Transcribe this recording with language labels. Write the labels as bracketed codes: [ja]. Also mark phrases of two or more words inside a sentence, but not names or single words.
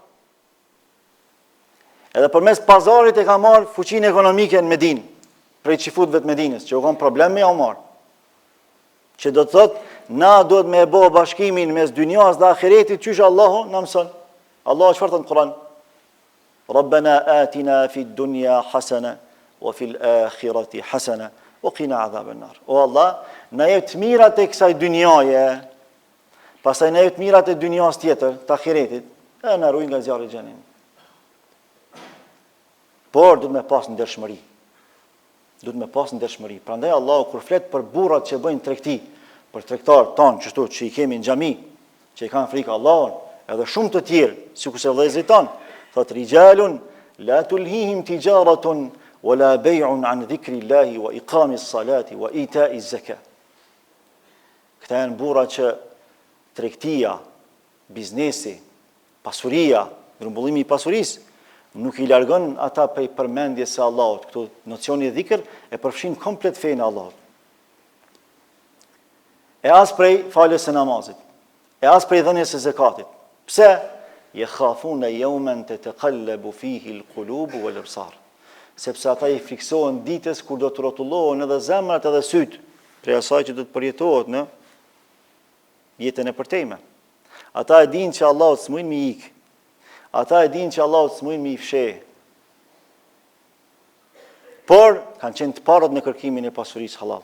[sq] Edhe përmes pazarit e ka marrë fuqinë ekonomike në Medinë, prej qifutëve të Medinës, që u kanë problem me ja u marrë. Që do të thotë, na do të me e bo bashkimin mes dynjas dhe ahiretit, qysh Allahu në mësën. Allahu çfarë thot në Kur'an? [ar] ربنا آتنا في الدنيا حسنة وفي الآخرة حسنة وقنا عذاب النار. [sq] O Allah, na jep të mirat e kësaj dynjaje, pastaj na jep të mirat e dynjas tjetër, të ahiretit, e na ruaj nga zjarri i xhenemit. Por du të me pas në ndershmëri. Du të me pas në ndershmëri. Prandaj Allahu kur flet për burrat që bëjnë tregti, për tregtarët tanë qështu që i kemi në xhami, që i kanë frikë Allahun, edhe shumë të tjerë, sikurse vëllezërit tanë, thot [ar] رجال لا تلهيهم تجارة ولا بيع عن ذكر الله وإقام الصلاة وإيتاء الزكاة. [sq] Këta janë burra që tregtia, biznesi, pasuria, grumbullimi i pasurisë nuk i largon ata prej përmendjes së Allahut. Këtu nocioni i dhikr e përfshin komplet fenë e Allahut. E as prej faljes së namazit, e as prej dhënies së zakatit. Pse? [ar] يخافون يوما تتقلب فيه القلوب والأبصار. [sq] Sepse ata i friksohen ditës kur do të rrotullohen edhe zemrat edhe syt, prej asaj që do të përjetohet në jetën e përtejme. Ata e dinë që Allahu s'mund mi ik. Ata e dinë që Allahu s'mund mi fsheh. Por kanë qenë të parët në kërkimin e pasurisë halal.